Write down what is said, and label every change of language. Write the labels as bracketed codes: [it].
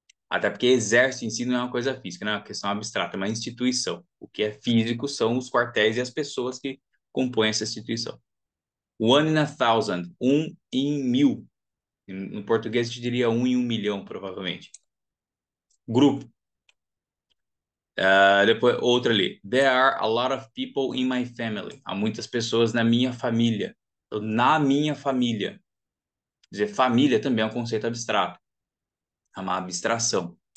[pt] Até porque exército em si não é uma coisa física, não é uma questão abstrata, é uma instituição. O que é físico são os quartéis e as pessoas que compõem essa instituição. [en] One in a thousand, [pt] um em mil. No português, a gente diria um em um milhão, provavelmente. Grupo. Depois, outra ali. [en] There are a lot of people in my family. [pt] Há muitas pessoas na minha família. Então, na minha família. Quer dizer, família também é um conceito abstrato. É uma abstração.